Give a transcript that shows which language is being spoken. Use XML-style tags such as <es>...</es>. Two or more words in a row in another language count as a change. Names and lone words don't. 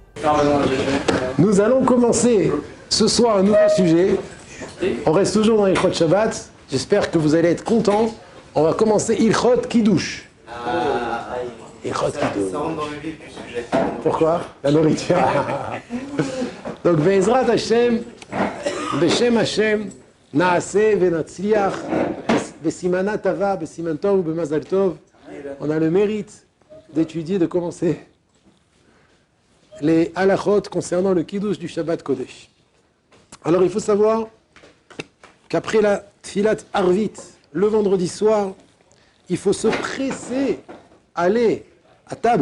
<fr>Nous allons commencer ce soir un nouveau sujet. On reste toujours dans</fr> <he>הלכות שבת.</he> <fr>J'espère que vous allez être contents. On va commencer</fr> <he>הלכות קידוש. הלכות קידוש.</he> <fr>Ça rentre dans le vif du sujet. Pourquoi? La nourriture. Donc,</fr> <he>בעזרת השם, בשם השם, נעשה ונצליח, בסימנא טבא, בסימן טוב, במזל טוב.</he> <fr>On a le mérite d'étudier, de commencer les halachot concernant le Kiddush du</fr> <he>שבת קודש.</he> <fr>Alors, il faut savoir qu'après la</fr> <he>תפילת ערבית,</he> <fr>le vendredi soir, il faut se presser, aller à table.</fr>